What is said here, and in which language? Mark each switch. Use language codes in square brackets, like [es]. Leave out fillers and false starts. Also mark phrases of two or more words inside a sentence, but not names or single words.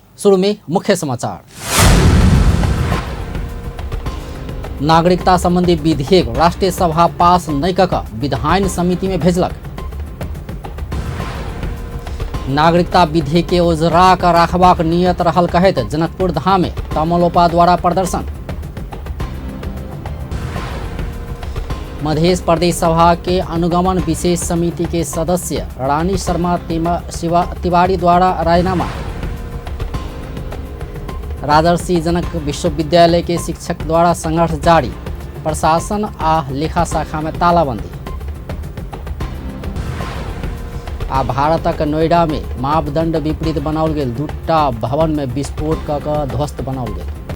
[mai] शुरू में मुख्य समाचार। नागरिकता संबंधी विधेयक राष्ट्रीय सभा पास नहीं कऽ विधान समिति में भेजलक। नागरिकता विधेयक के ओझरा कऽ राखबाक नियत रहल कहैत जनकपुर धाम में तमोलोपा द्वारा प्रदर्शन। मध्य प्रदेश सभा के अनुगमन विशेष समिति के सदस्य रानी शर्मा तिवारी द्वारा राजीनामा। राजर्षि जनक विश्वविद्यालय के शिक्षक द्वारा संघर्ष जारी, प्रशासन आ लेखा शाखा में तालाबंदी। आ भारतक नोएडा में मापदंड विपरीत बनाओल गेल दूटा भवन में विस्फोट कऽ ध्वस्त बनाओल गेल।